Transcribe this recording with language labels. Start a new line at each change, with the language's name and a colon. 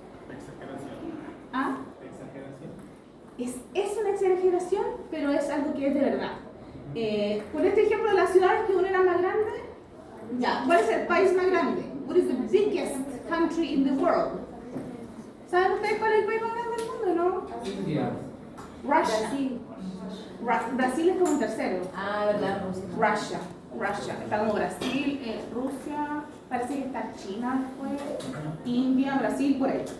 Spanish: Exageración. ¿ah? Exageración. Es una exageración, pero es algo que es de verdad. Con este ejemplo de las ciudades que una era más grande, ya, ¿cuál es el país más grande?
English: What is the biggest country in the world?
Spanish: ¿Saben ustedes cuál es el país más grande del mundo, no? India.
English: Russia.
Spanish: Brasil es como el tercero. Ah, verdad, Rusia.
English: Russia.
Spanish: Está como Brasil, Rusia, parece que está China después, India, Brasil, por ahí.